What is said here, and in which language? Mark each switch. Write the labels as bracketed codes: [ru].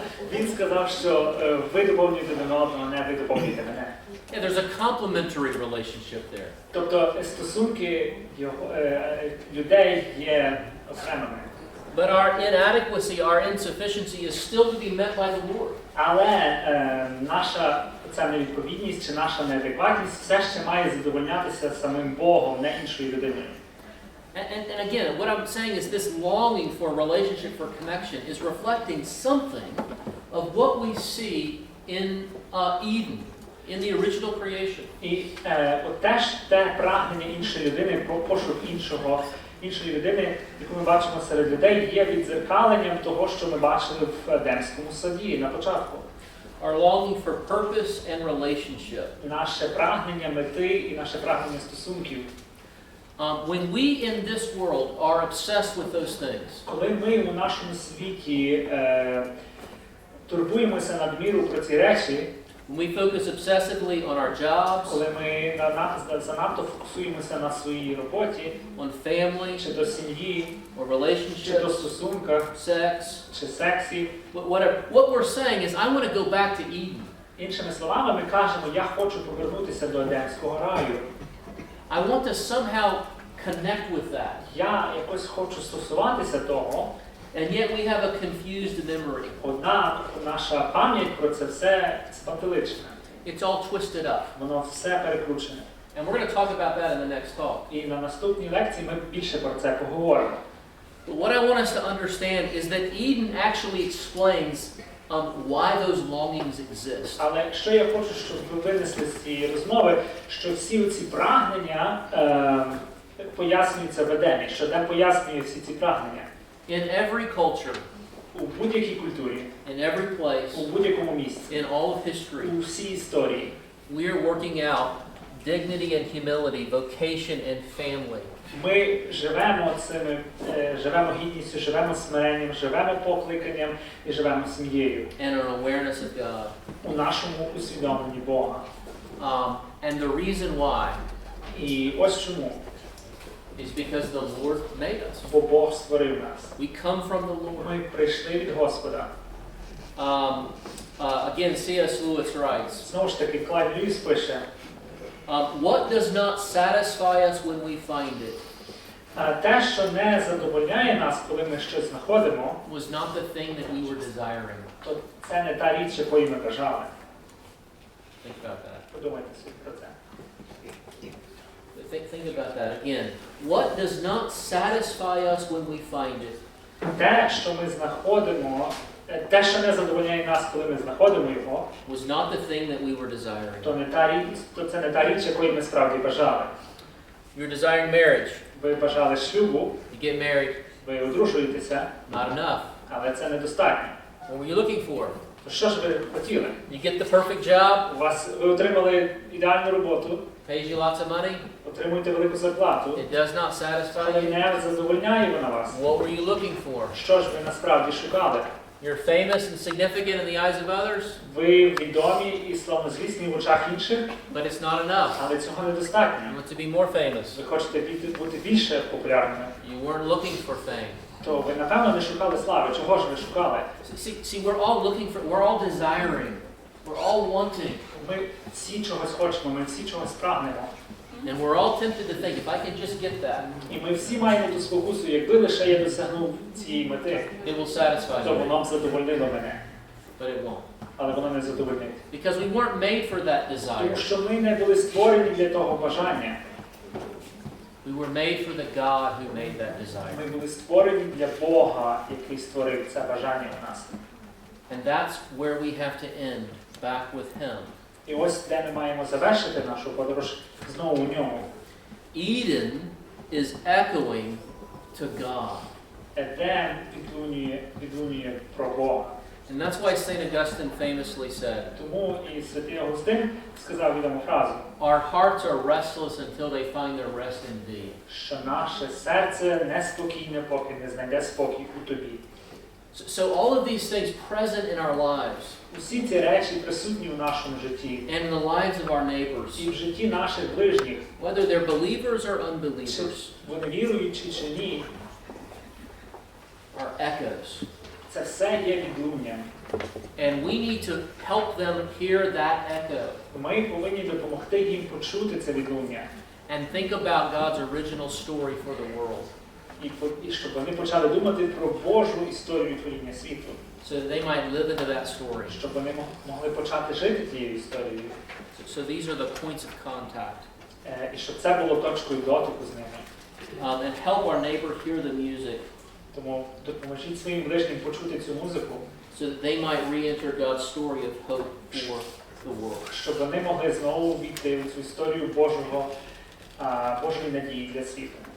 [uk] Він сказав, що ви доповнюєте один одного, не ви доповнюєте мене. [en] Yeah, there's a complementary relationship there. [uk] Тобто стосунки людей є окремими. [en] But our inadequacy, our insufficiency is still to be met by the Lord. [uk] Але наша ця невідповідність чи наша неадекватність все ще має задовольнятися самим Богом, не іншою людиною. [en] And again, what I'm saying is this longing for relationship, for connection, is reflecting something of what we see in Eden, in the original creation. [uk] І теж те прагнення іншої людини, пошук іншої людини, яку ми бачимо серед людей, є віддзеркаленням того, що ми бачили в Едемському саді на початку. [en] Our longing for purpose and relationship. [uk] Наше прагнення мети і наше прагнення стосунків. [en] When we in this world are obsessed with those things, [uk] коли ми у нашому світі турбуємося надміру про ці речі, [en] when we focus obsessively on our jobs, [uk] коли ми занадто фокусуємося на своїй роботі, [en] on family, [uk] чи до сім'ї, [en] or [uk] чи до [en] relationships, [uk] стосунках, [en] sex, [uk] чи сексі, [en] whatever, what we're saying is, I want to go back to Eden. [uk] іншими словами, ми кажемо, я хочу повернутися до Едемського раю. [en] I want to somehow connect with that. [uk] Я якось хочу стосуватися того, [en] And yet we have a confused memory. [uk] однак наша пам'ять про це все спантеличена. [en] It's all twisted up. [uk] Воно все перекручене. [en] And we're going to talk about that in the next talk. [uk] І на наступній лекції ми більше про це поговоримо. [en] But what I want us to understand is that Eden actually explains why those longings exist. [uk] Але що я хочу, щоб ви винесли з цієї розмови, що всі ці прагнення пояснюються в Едемі, що Едем пояснює всі ці прагнення. [en] In every culture, [uk] У будь-якій культурі, [en] in every place, [uk] у будь-якому місці, [en] in all of history, [uk] у всій історії, [en] we are working out dignity and humility, vocation and family. [uk] ми живемо гідністю, живемо смиренням, живемо покликанням і живемо сім'єю. [en] And an awareness of God. [uk] У нашому усвідомленні Бога. [en] And the reason why [uk] І ось чому. [en] is because the Lord made us. [uk] Бо Бог створив нас. [en] We come from the Lord. [uk] Ми прийшли від Господа. [en] Again, C.S. Lewis writes, [uk] Знову ж таки, Клайв Льюіс пише, [en] what does not satisfy us when we find it [uk] те, що не задовольняє нас, коли ми щось знаходимо, [en] was not the thing that we were desiring. [uk] то це не та річ, якої ми бажали. [en] Think about that. [uk] Подумайте собі про це. [en] Think about that again. What does not satisfy us when we find it [uk] Те, що ми знаходимо, те, що не задовольняє нас, коли ми знаходимо його, [en] was not the thing that we were desiring. [uk] то це не та річ, якої ми справді бажали. [en] You're desiring marriage. [uk] Ви бажали шлюбу, [en] You get married. [uk] ви одружуєтеся, [en] Not enough. [uk] але це недостатньо. [en] What were you looking for? [uk] То що ж ви хотіли? [en] You get the perfect job. [uk] Ви отримали ідеальну роботу, [en] Pays you lots of money. [uk] отримуєте велику зарплату, [en] It does not satisfy you. [uk] не задовольняє вона вас. [en] What were you looking for? [uk] Що ж ви насправді шукали? [en] You're famous and significant in the eyes of others, [uk] Ви відомі і славнозвісні в очах інших, [en] but it's not enough. [uk] але цього недостатньо. [en] You want to be more famous. [uk] Ви хочете бути більше популярними, [en] You weren't looking for fame. [uk] то ви, напевно, не шукали слави. Чого ж ви шукали? [en] See, we're all looking for, we're all desiring, we're all wanting, [uk] Ми всі чогось хочемо, ми всі чогось прагнемо. [en] and we're all tempted to think, if I can just get that, [uk] І ми всі маємо ту спокусу, якби лише я досягнув цієї мети, [en] it will satisfy [uk] то воно б задовольнило мене. [en] but it won't. [uk] Але воно не задовольнить. [en] Because we weren't made for that desire. [uk] Тому що ми не були створені для того бажання. [en] We were made for the God who made that [uk] Ми [en] desire. [uk] були створені для Бога, який створив це бажання в нас. [en] And that's where we have to end, back with Him. [uk] І ось де ми маємо завершити нашу подорож знову у ньому. [en] Eden is echoing to God. [uk] Едем відлунює про Бога. [en] And that's why St. Augustine famously said, [uk] Тому і святий Августин сказав відому фразу, [en] our hearts are restless until they find their rest in Thee. [uk] що наше серце неспокійне, поки не знайде спокій у Тобі. [en] So all of these things present in our lives [uk] Усі ці речі присутні в нашому житті. [en] and in the lives of our neighbors, [uk] І в житті наших ближніх. [en] whether they're believers or [uk] Чи [en] unbelievers, [uk] вони віруючі чи ні. [en] are echoes. [uk] Це все є відлунням. [en] And we need to help them hear that echo [uk] Ми повинні допомогти їм почути це відлуння. [en] and think about God's original story for the world. [uk] І щоб вони почали думати про Божу історію творіння світу. [en] So that they might live into that story. [uk] Щоб вони могли почати жити тією історією. [en] So these are the points of contact. [uk] І щоб це було точкою дотику з ними. [en] And help our neighbor hear the music [uk] Тому допоможіть своїм ближнім почути цю музику, [en] so that they might re-enter God's story of hope for the world. [uk] щоб вони могли знову війти в цю історію Божої надії для світу.